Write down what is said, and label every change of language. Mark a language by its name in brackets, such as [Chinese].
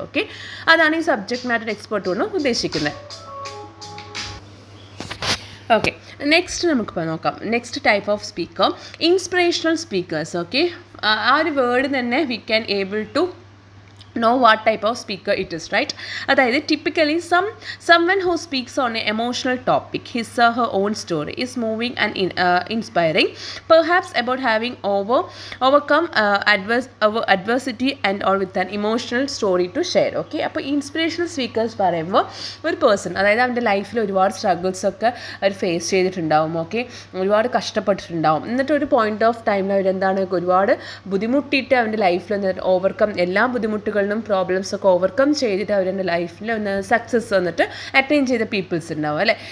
[Malayalam] Okay, അതാണ് ഈ subject matter expert കൊണ്ട് ഉദ്ദേശിക്കുന്നത്. ഓക്കെ, നെക്സ്റ്റ് നമുക്കിപ്പോൾ നോക്കാം. Next type of speaker inspirational speakers. [English] okay, [Malayalam] ആ ഒരു വേർഡ് തന്നെ [English] We can able to know what type of speaker it is, right? അതായത് typically someone who speaks on an emotional topic, his or her own story is moving and inspiring, perhaps about having overcome adversity and or with an emotional story to share. [Malayalam] Okay, അപ്പോൾ inspirational speakers പറയുമ്പോൾ ഒരു person, അതായത് അവൻ്റെ ലൈഫിൽ ഒരുപാട് struggles ഒക്കെ അവർ face ചെയ്തിട്ടുണ്ടാവും. Okay, ഒരുപാട് കഷ്ടപ്പെട്ടിട്ടുണ്ടാവും. എന്നിട്ട് ഒരു പോയിന്റ് ഓഫ് ടൈമിൽ അവരെന്താണ് ഒരുപാട് ബുദ്ധിമുട്ടിയിട്ട് അവൻ്റെ ലൈഫിൽ ഓവർകം എല്ലാ ബുദ്ധിമുട്ടുകളും പ്രോബ്ലംസ് ഒക്കെ ഓവർകം ചെയ്തിട്ട് അവരുടെ ലൈഫിൽ ഒന്ന് സക്സസ് വന്നിട്ട് അറ്റൈൻ ചെയ്ത പീപ്പിൾസ് ഉണ്ടാവും അല്ലേ.